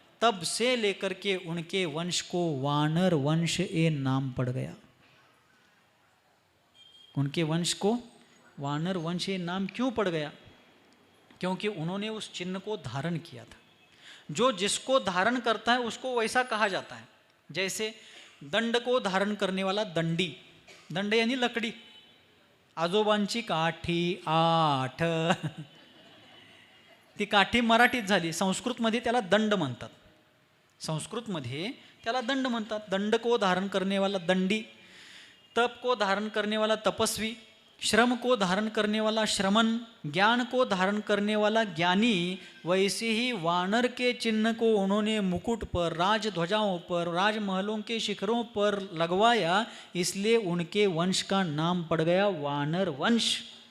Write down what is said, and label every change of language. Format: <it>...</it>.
<hi>तब से लेकर के उनके वंश को वानर वंश ए नाम पड़ गया। उनके वंश को वानर वंश ये नाम क्यों पड़ गया? क्योंकि उन्होंने उस चिन्ह को धारण किया था। जो जिसको धारण करता है उसको वैसा कहा जाता है। जैसे दंड को धारण करने वाला दंडी, दंड यानी लकडी,</hi> <mr>आजोबांची काठी 8 ती काठी मराठीत झाली, संस्कृतमध्ये त्याला दंड म्हणतात,</mr> <hi>संस्कृतमध्ये त्याला दंड म्हणतात। दंड को धारण करने वाला दंडी, तप को धारण करने वाला तपस्वी, श्रम को धारण करने वाला श्रमण, ज्ञान को धारण करने वाला ज्ञानी, वैसे ही वानर के चिन्ह को उन्होंने मुकुट पर, राजध्वजाओं पर, राजमहलों के शिखरों पर लगवाया, इसलिए उनके वंश का नाम पड़ गया वानर वंश।</hi>